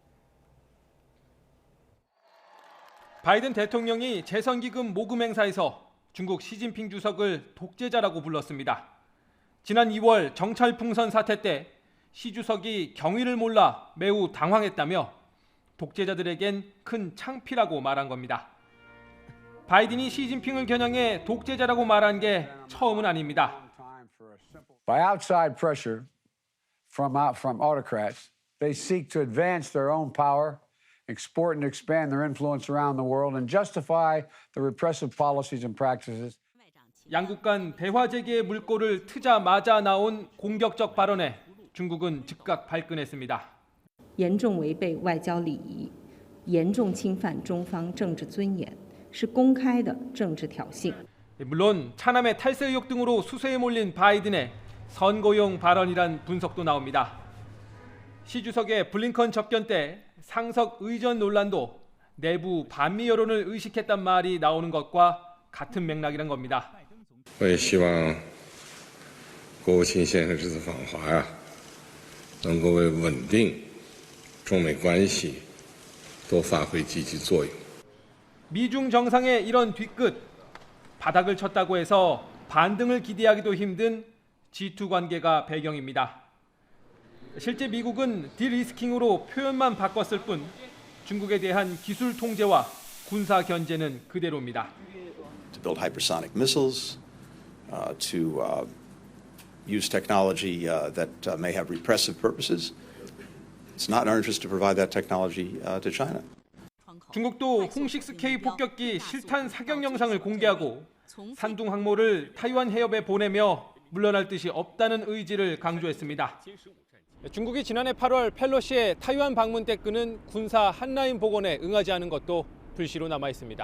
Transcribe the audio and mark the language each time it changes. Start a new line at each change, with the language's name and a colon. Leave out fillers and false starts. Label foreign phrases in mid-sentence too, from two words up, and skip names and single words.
Korean: 바이든 대통령이 재선기금 모금 행사에서 중국 시진핑 주석을 독재자라고 불렀습니다. 지난 2월 정찰 풍선 사태 때 시 주석이 경위를 몰라 매우 당황했다며 독재자들에겐 큰 창피라고 말한 겁니다. 바이든이 시진핑을 겨냥해 독재자라고 말한 게 처음은 아닙니다.
English: By outside pressure from autocrats, they seek to advance their own power, export and expand their influence around the world, and justify the repressive policies and practices.
Korean: 양국 간 대화 재개의 물꼬를 트자마자 나온 공격적 발언에 중국은 즉각 발끈했습니다.
Chinese: 严重违背外交礼仪，严重侵犯中方政治尊严，是公开的政治挑衅。
Korean: 물론 차남의 탈세 의혹 등으로 수세에 몰린 바이든의 선거용 발언이란 분석도 나옵니다. 시 주석의 블링컨 접견 때 상석 의전 논란도 내부 반미 여론을 의식했단 말이 나오는 것과 같은 맥락이란 겁니다.
Chinese: 我也希望国务卿先生这次访华呀，能够为稳定中美关系多发挥积极作用。
Korean: 미중 정상의 이런 뒤끝, 바닥을 쳤다고 해서 반등을 기대하기도 힘든 G2 관계가 배경입니다. 실제 미국은 디리스킹으로 표현만 바꿨을 뿐 중국에 대한 기술 통제와 군사 견제는 그대로입니다.
English: To build hypersonic missiles, to use technology that may have repressive purposes. It's not in our interest to provide that technology to China.
Korean: 중국도 홍6K 폭격기 실탄 사격 영상을 공개하고 산둥 항모를 타이완 해협에 보내며 물러날 뜻이 없다는 의지를 강조했습니다. 중국이 지난해 8월 펠로시의 타이완 방문 때 끄는 군사 한라인 복원에 응하지 않은 것도 불씨로 남아 있습니다.